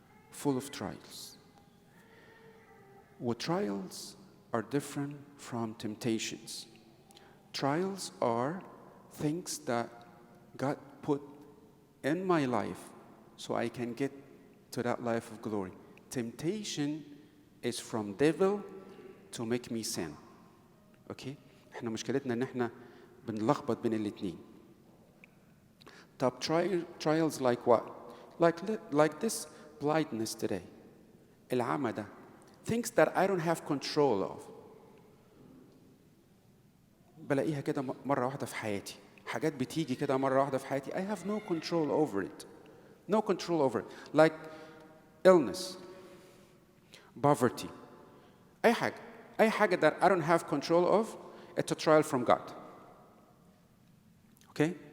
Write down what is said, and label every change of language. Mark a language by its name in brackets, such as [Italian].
[English] Full of trials. Well, trials are different from temptations. Trials are things that God put in my life so I can get to that life of glory. Temptation is from devil to make me sin. Okay? [Arabic] احنا مشكلتنا ان احنا بنلخبط بين الاتنين. [English] Top trials like what? Like this blindness today. [Arabic] العمى ده. [English] Things that I don't have control of. [Arabic] بلاقيها كده مرة واحدة في حياتي. حاجات بتيجي كده مرة واحدة في حياتي. [English] I have no control over it. No control over it. Like illness, poverty. [Arabic] أي حاجة [English] that I don't have control of, it's a trial from God. Okay?